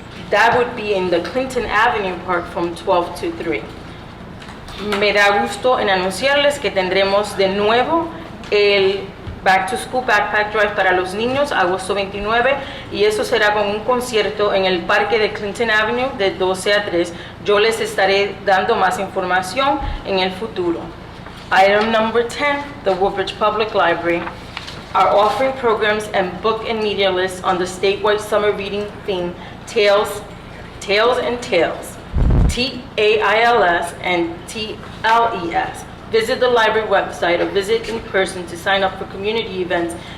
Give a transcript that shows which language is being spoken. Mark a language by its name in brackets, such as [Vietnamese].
[English] That would be in the Clinton Avenue Park from 12 to 3. [Spanish] Me da gusto en anunciarles que tendremos de nuevo el Back to School Backpack Drive para los niños, agosto 29, y eso será con un concierto en el parque de Clinton Avenue de 12 a 3. Yo les estaré dando más información en el futuro. [English] Item number 10, the Woodbridge Public Library are offering programs and book and media lists on the statewide summer reading theme, Tales and Tales, T-A-I-L-S and T-L-E-S. Visit the library website or visit in person to sign up for community events